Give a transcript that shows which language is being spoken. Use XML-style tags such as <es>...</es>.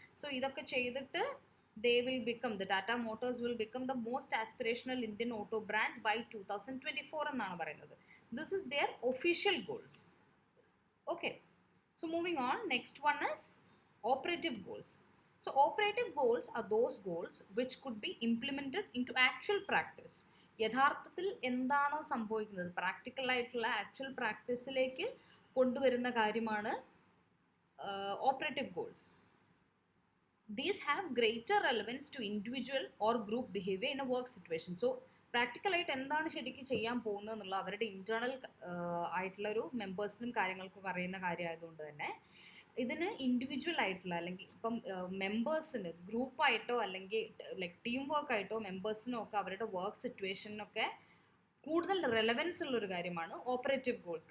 <en>So</en> <ml>idokke cheyidittu</ml> <en>they will become, the Tata Motors will become the most aspirational Indian auto brand by 2024</en> <ml>എന്നാണ് പറയുന്നത്.</ml> <en>This is their official goals. Okay, so moving on, next one is operative goals. So operative goals are those goals which could be implemented into actual practice.</en> <ml>യഥാർത്ഥത്തിൽ എന്താണോ സംഭവിക്കുന്നത്, practical ആയിട്ടുള്ള actual പ്രാക്ടീസിലേക്ക് കൊണ്ടുവരുന്ന കാര്യമാണ് operative goals.</ml> <en>These have greater relevance to individual or group behavior in a work situation.</en> <ml>So പ്രാക്ടിക്കലായിട്ട് എന്താണ് ശരിക്കും ചെയ്യാൻ പോകുന്നത് എന്നുള്ള അവരുടെ ഇൻറ്റേർണൽ ആയിട്ടുള്ളൊരു മെമ്പേഴ്സിനും കാര്യങ്ങൾക്കും അറിയുന്ന കാര്യമായതുകൊണ്ട് തന്നെ ഇതിന് ഇൻഡിവിജ്വൽ ആയിട്ടുള്ള, അല്ലെങ്കിൽ ഇപ്പം മെമ്പേഴ്സിന് ഗ്രൂപ്പായിട്ടോ അല്ലെങ്കിൽ ലൈക്ക് ടീം വർക്കായിട്ടോ മെമ്പേഴ്സിനോ ഒക്കെ അവരുടെ വർക്ക് സിറ്റുവേഷനൊക്കെ കൂടുതൽ റെലവൻസ് ഉള്ളൊരു കാര്യമാണ് ഓപ്പറേറ്റീവ് ഗോൾസ്.</ml>